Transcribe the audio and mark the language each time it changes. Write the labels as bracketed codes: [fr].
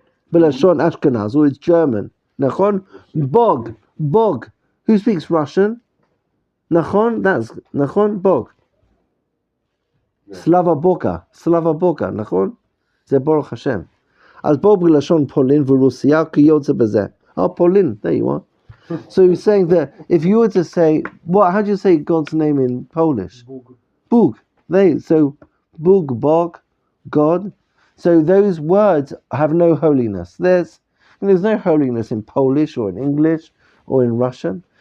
[en] But Lashon Ashkenaz, or it's German. Nachon? Bog. Who speaks Russian? Nachon? That's Nachon? Bog. [ru] Slava Boka, [he] נכון? זה ברוך השם. אז בואו בלשון פולין ורוסיה כי יוצא בזה. [en] Polin, there you are. So he's saying that if you were to say, how do you say God's name in Polish? Bóg. So Bóg, Bog, God. So those words have no holiness. There's no holiness in Polish or in English or in Russian.